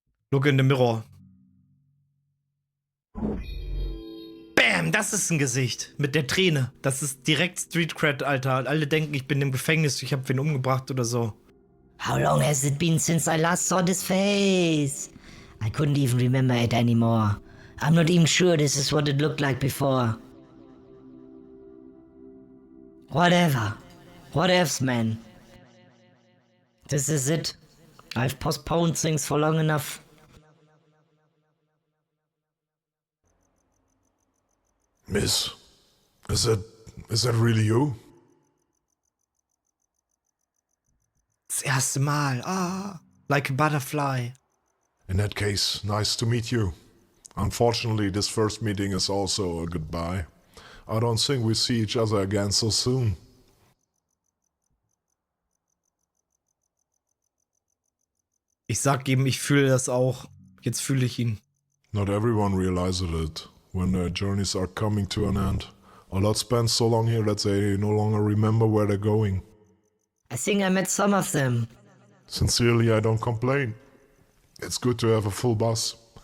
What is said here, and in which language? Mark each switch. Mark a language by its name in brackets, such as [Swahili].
[English] Look in the mirror. [German] Bam, das ist ein Gesicht mit der Träne. Das ist direkt Street Cred, Alter. Alle denken, ich bin im Gefängnis, ich habe wen umgebracht oder so. [English] How long has it been since I last saw this face? I couldn't even remember it anymore. I'm not even sure this is what it looked like before. Whatever. Whatevs, man. This is it. I've postponed things for long enough. Miss, is that really you? [German] Das erste Mal. Ah, [English] like a butterfly. In that case, nice to meet you. Unfortunately, this first meeting is also a goodbye. I don't think we see each other again so soon. [German] Ich sag ihm, ich fühle das auch. Jetzt fühle ich ihn. [English] Not everyone realizes it when their journeys are coming to an end. A lot spend so long here that they no longer remember where they're going. I think I met some of them. Sincerely, I don't complain. It's good to have a full bus.